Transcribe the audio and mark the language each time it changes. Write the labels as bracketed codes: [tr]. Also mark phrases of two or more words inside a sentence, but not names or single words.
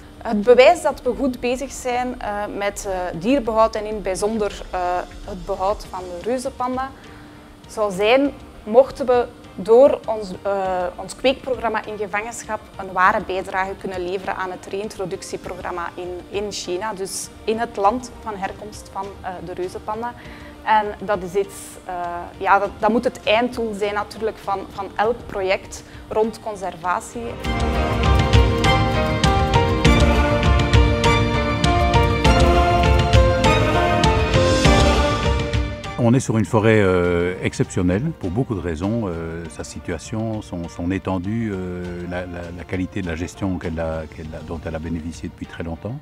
[nl] Het bewijs dat we goed bezig zijn met dierbehoud en in het bijzonder het behoud van de reuzenpanda zou zijn mochten we door ons kweekprogramma in gevangenschap een ware bijdrage kunnen leveren aan het reintroductieprogramma in China, dus in het land van herkomst van de reuzenpanda. En dat is iets, dat moet het einddoel zijn natuurlijk van elk project rond conservatie. [fr] On est sur une forêt exceptionnelle pour beaucoup de raisons, sa situation, son étendue, la qualité de la gestion dont elle a bénéficié depuis très longtemps.